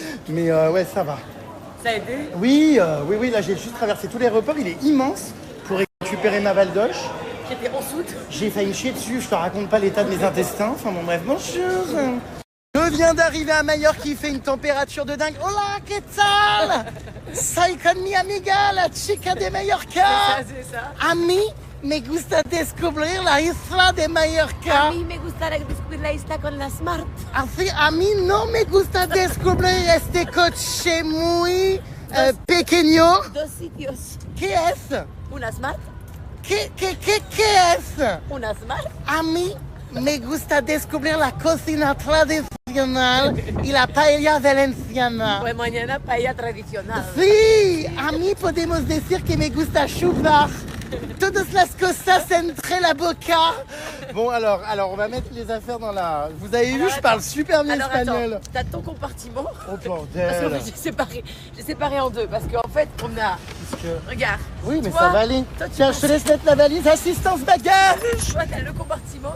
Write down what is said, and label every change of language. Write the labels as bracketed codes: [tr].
[fr] Mais ouais, ça va. Ça a été? Oui, là, j'ai juste traversé tout l'aéroport. Il est immense pour récupérer ma valdoche. J'étais en soute. J'ai failli me chier dessus, je te raconte pas l'état de mes intestins. Enfin bon bref, bonjour. Je viens d'arriver à Majorque, qui fait une température de dingue. [es] Hola, ¿qué tal? Soy con mi amiga, la chica de Mallorca. [fr] C'est ça. [es] A mí me gusta descubrir la isla de Mallorca. A mí me gusta descubrir la isla con la Smart. Así, a mí no me gusta descubrir este coche muy pequeño. 2 sitios. ¿Qué es? Una Smart. ¿Qué es? Una Smart. A mí me gusta descubrir la cocina tradicional y la paella valenciana. Pues mañana paella tradicional. Sí, a mí podemos decir que me gusta chupar todas las cosas entre la boca. [fr] Bon, alors, on va mettre les affaires dans la... Vous avez vu, je parle super bien espagnol. Attends, t'as ton compartiment. Oh Parce bordel. que j'ai séparé en deux. Parce qu'en fait, on a... Regarde. Oui, mais toi, ça va aller. toi, tu Tiens, je te laisse mettre la valise. Assistance bagage. Toi, t'as le compartiment.